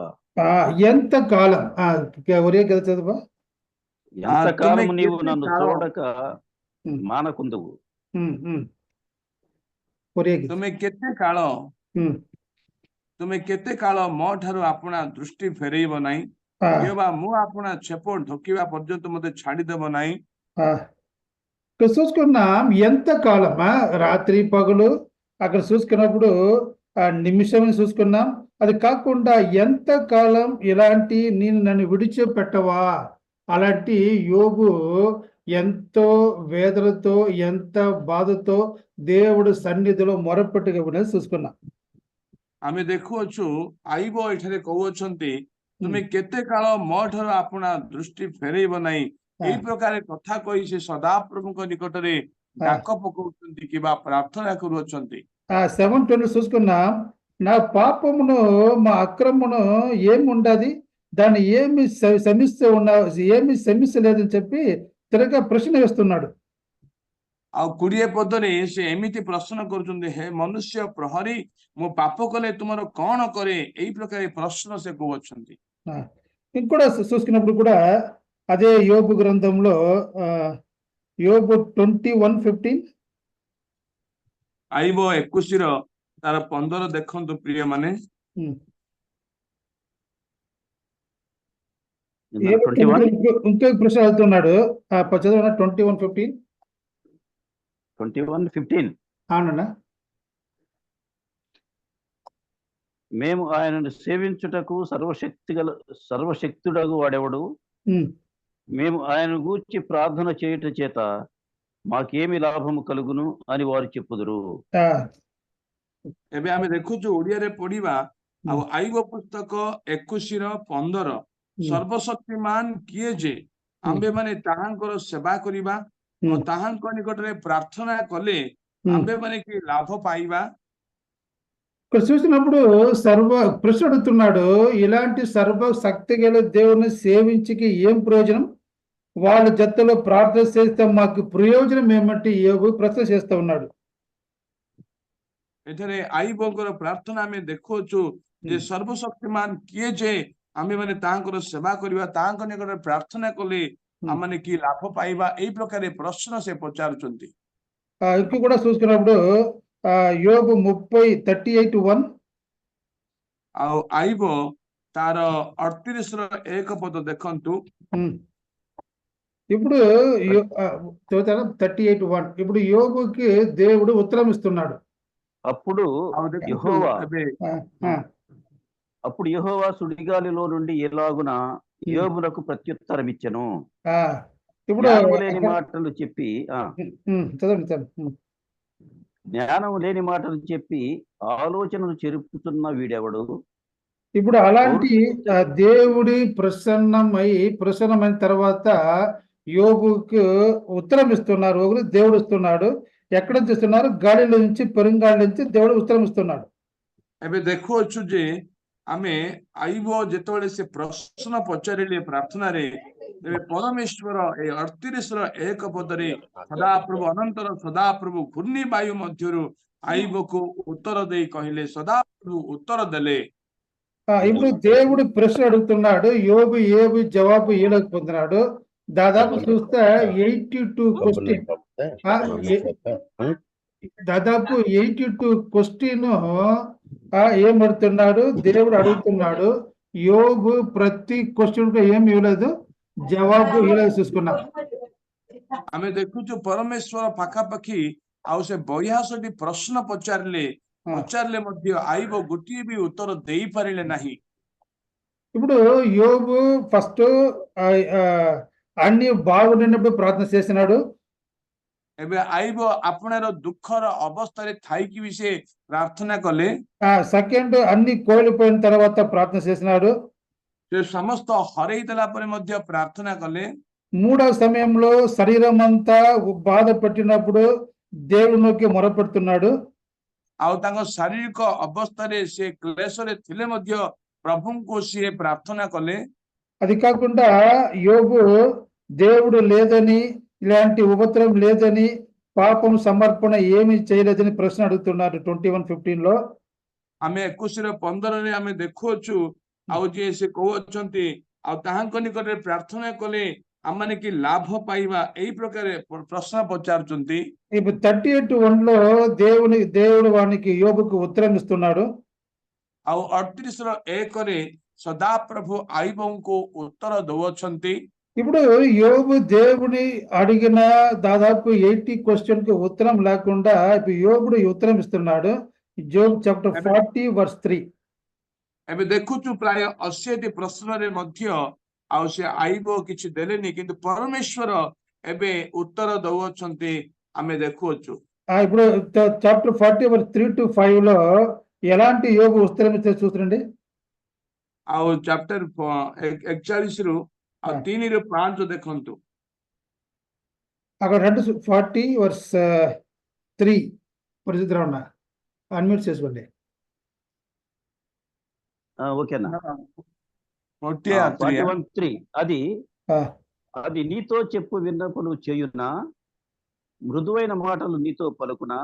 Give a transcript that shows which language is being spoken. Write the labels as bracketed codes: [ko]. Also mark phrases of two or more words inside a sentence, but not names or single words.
[te] ఎంత కాలం ఒరే కదా చదువు. ఎంతకాలం నీవు నన్ను చూడక మానకుందువు. [or] ତୁମେ କେତେ କାଳ ମୋ ଠାରୁ ଆପଣା ଦୃଷ୍ଟି ଫେରେଇବ ନାହିଁ, କିମ୍ବା ମୁଁ ଆପଣା ଛେପ ଢୋକିବା పర్యంత ମୋତେ ଛାଡିଦେବ ନାହିଁ। [te] చూసుకున్నాం ఎంత కాలమా, రాత్రి పగలు అక్కడ చూసుకున్నప్పుడు నిమిషం చూసుకున్నాం. అది కాకుండా ఎంత కాలం ఇలాంటి నేను నన్ను విడిచిపెట్టవా? అలాంటి యోబు ఎంతో వేదనతో, ఎంత బాధతో దేవుడు సన్నిధిలో మొరపెట్టుగా ఉన్నది చూసుకున్నాం. [or] ଆମେ ଦେଖୁଅଛୁ ଆଇବ ଏଠାରେ କହୁଅଛନ୍ତି ତୁମେ କେତେ କାଳ ମୋ ଠାରୁ ଆପଣା ଦୃଷ୍ଟି ଫେରେଇବ ନାହିଁ, ଏଇ ପ୍ରକାର କଥା କହି ସେ ସଦାପ୍ରଭୁଙ୍କ ନିକଟରେ ଡାକ ପକାଉଛନ୍ତି କିମ୍ବା ପ୍ରାର୍ଥନା କରୁଅଛନ୍ତି। [te] 7:20 చూసుకున్నాం. నా పాపమును మా అక్రమమును ఏముండది, దాన్ని ఏమి క్షమించలేదని చెప్పి తిరగా ప్రశ్న వేస్తున్నాడు. [or] ଆଉ 20 ପଦରେ ସେ ଏମିତି ପ୍ରଶ୍ନ କରୁଛନ୍ତି, ହେ ମନୁଷ୍ୟ ପ୍ରହରୀ, ମୁଁ ପାପ କଲେ ତୁମର କଣ କରେ? ଏଇ ପ୍ରକାର ପ୍ରଶ୍ନ ସେ କହୁଅଛନ୍ତି। [te] ఇంకోటి చూసుకున్నప్పుడు కూడా అదే యోబు గ్రంథంలో యోబు 21:15 [or] ଆଇବ 21ର ତାର 15 ଦେଖନ୍ତୁ ପ୍ରିୟ ମାନେ। [te] ఇంకొక ప్రశ్న అడుగుతున్నాడు. చదవనా 21:15. 21:15 అవునన్నా. మేము ఆయనను సేవించుటకు సర్వశక్తుడగు వాడెవడు? మేము ఆయన గూర్చి ప్రార్థన చేయుట చేత మాకేమి లాభము కలుగును అని వారు చెప్పుదురు। [or] ଏବେ ଆମେ ଦେଖୁଛୁ ଓଡିଆରେ ପଢିବା, ଆଉ ଆଇବ ପୁସ୍ତକ 21:15 ସର୍ବଶକ୍ତିମାନ କିଏ ଯେ ଆମ୍ଭେମାନେ ତାହାଙ୍କର ସେବା କରିବା ଓ ତାହାଙ୍କ ନିକଟରେ ପ୍ରାର୍ଥନା କଲେ ଆମ୍ଭେମାନେ କି ଲାଭ ପାଇବା? [te] ఇక్కడ చూసినప్పుడు సర్వ ప్రశ్న అడుగుతున్నాడు, ఇలాంటి సర్వ శక్తి గల దేవుని సేవించికి ఏం ప్రయోజనం? వాళ్ళ జతలో ప్రార్థన చేస్తే మాకు ప్రయోజనం ఏమంటే యోబు ప్రశ్న చేస్తూ ఉన్నాడు. [or] ଏଠାରେ ଆଇବଙ୍କର ପ୍ରାର୍ଥନା ଆମେ ଦେଖୁଅଛୁ ଯେ ସର୍ବଶକ୍ତିମାନ କିଏ ଯେ ଆମେମାନେ ତାଙ୍କର ସେବା କରିବା, ତାଙ୍କ ନିକଟରେ ପ୍ରାର୍ଥନା କଲେ ଆମମାନେ କି ଲାଭ ପାଇବା, ଏଇ ପ୍ରକାର ପ୍ରଶ୍ନ ସେ ପଚାରୁଛନ୍ତି। [te] ఇక్కడ కూడా చూసుకున్నప్పుడు యోబు 38:1 [or] ଆଉ ଆଇବ ତାର 38ର 1 ପଦ ଦେଖନ୍ତୁ। [te] ఇప్పుడు 38:1 ఇప్పుడు యోబుకి దేవుడు ఉత్తరం ఇస్తున్నాడు. అప్పుడు [or] ଆଉ ଦେଖନ୍ତୁ [te] యెహోవా [or] ଏବେ [te] అప్పుడు యెహోవా సుడిగాలిలో నుండి ఎలాగున యోబునకు ప్రత్యుత్తరం ఇచ్చెను. ఇప్పుడు జ్ఞానము లేని మాటలు చెప్పి చదవండి. జ్ఞానం లేని మాటలు చెప్పి ఆలోచనలు చెరుపుతున్న వీడెవడు? ఇప్పుడు అలాంటి దేవుడి ప్రసన్నమైన తర్వాత యోబుకు ఉత్తరం ఇస్తున్నారు. దేవుడు ఇస్తున్నాడు. ఎక్కడ నుంచి ఇస్తున్నారు? గాలిలో నుంచి, పెరుంగాలి నుంచి దేవుడు ఉత్తరం ఇస్తున్నాడు. [or] ଏବେ ଦେଖୁଅଛୁ ଯେ ଆମେ ଆଇବ ଯେତେବେଳେ ସେ ପ୍ରଶ୍ନ ପଚାରିଲେ ପ୍ରାର୍ଥନାରେ, ତେବେ ପରମେଶ୍ୱର ଏ 38ର 1 ପଦରେ ସଦାପ୍ରଭୁ ଅନନ୍ତର ସଦାପ୍ରଭୁ ଘୂର୍ଣ୍ଣି ବାୟୁ ମଧ୍ୟରୁ ଆଇବକୁ ఉత్తర ଦେଇ କହିଲେ, ସଦାପ୍ରଭୁ ଉତ୍ତର ଦେଲେ। [te] ఇప్పుడు దేవుడు ప్రశ్న అడుగుతున్నాడు, యోబు జవాబు ఇవ్వలేకపోతున్నాడు. దాదాపు చూస్తే 82 క్వశ్చన్, దాదాపు 82 క్వశ్చన్ ఏమడుతున్నాడు, దేవుడు అడుగుతున్నాడు. యోబు ప్రతి క్వశ్చన్ కు ఏమి ఇవ్వలేదు, జవాబు ఇవ్వలేదు. చూసుకున్నాం. [or] ଆମେ ଦେଖୁଛୁ ପରମେଶ୍ୱର ପାଖାପାଖି ଆଉ ସେ 82ଟି ପ୍ରଶ୍ନ ପଚାରିଲେ ମଧ୍ୟ ଆଇବ ଗୋଟିଏ ବି ଉତ୍ତର ଦେଇପାରିଲେ ନାହିଁ। [te] ఇప్పుడు యోబు ఫస్ట్ అన్ని బాగున్నప్పుడు ప్రార్థన చేసినాడు. [or] ଏବେ ଆଇବ ଆପଣର ଦୁଃଖର ଅବସ୍ଥାରେ ଥାଇକି ବି ସେ ପ୍ରାର୍ଥନା କଲେ। [te] సెకండ్ అన్ని కోల్పోయిన తర్వాత ప్రార్థన చేసినాడు. [or] ସେ ସମସ୍ତ ହରେଇ ଦେଲା ପରେ ମଧ୍ୟ ପ୍ରାର୍ଥନା କଲେ। [te] మూడవ సమయంలో శరీరం అంతా బాధ పెట్టినప్పుడు దేవునికి మొరపెడుతున్నాడు. [or] ଆଉ ତାଙ୍କ ଶାରୀରିକ ଅବସ୍ଥାରେ ସେ କ୍ଲେଶରେ ଥିଲେ ମଧ୍ୟ ప్రభువుకు ସିଏ ପ୍ରାର୍ଥନା କଲେ। [te] అది కాకుండా యోబు దేవుడు లేదని, ఇలాంటి ఉపద్రవం లేదని, పాపం సమర్పణ ఏమీ చేయలేదని ప్రశ్న అడుగుతున్నారు 21:15 లో. [or] ଆମେ 21:15ରେ ଆମେ ଦେଖୁଅଛୁ ଆଉ ଯେ ସେ କହୁଅଛନ୍ତି ଆଉ ତାହାଙ୍କ ନିକଟରେ ପ୍ରାର୍ଥନା କଲେ ଆମମାନେ କି ଲାଭ ପାଇବା, ଏଇ ପ୍ରକାର ପ୍ରଶ୍ନ ପଚାରୁଛନ୍ତି। [te] ఇప్పుడు 38:1 లో దేవుడు వానికి యోబుకు ఉత్తరం ఇస్తున్నాడు. [or] ଆଉ 38ର 1ରେ ସଦାପ୍ରଭు ଆଇବଙ୍କୁ ଉତ୍ତର ଦଉଅଛନ୍ତି। [te] ఇప్పుడు యోబు దేవుని అడిగిన దాదాపు 80 క్వశ్చన్ కి ఉత్తరం లేకుండా ఇప్పుడు యోబుడు ఉత్తరం ఇస్తున్నాడు. జోబ్ చాప్టర్ 40:3 [or] ଏବେ ଦେଖୁଛୁ ପ୍ରାୟ 80ଟି ପ୍ରଶ୍ନରେ ମଧ୍ୟ ଆଉ ସେ ଆଇବ କିଛି ଦେଲେନି, କିନ୍ତୁ ପରମେଶ୍ୱର ଏବେ ଉତ୍ତର ଦଉଅଛନ୍ତି ଆମେ ଦେଖୁଅଛୁ। [te] ఇప్పుడు చాప్టర్ 40:3-5 లో ఎలాంటి యోబు ఉత్తరం ఇస్తే చూడండి. [or] ଆଉ ଚାପ୍ଟର 41ରୁ ଆଉ 3-5 ଦେଖନ୍ତୁ। [te] అక్కడ 40:3 పరిస్థితిలో ఉన్నా అన్మ్యూట్ చేసుకోండి. ఓకేనా? 41:3 అది నీతో చెప్పు విన్నపములు చేయునా, మృదువైన మాటలు నీతో పలుకునా.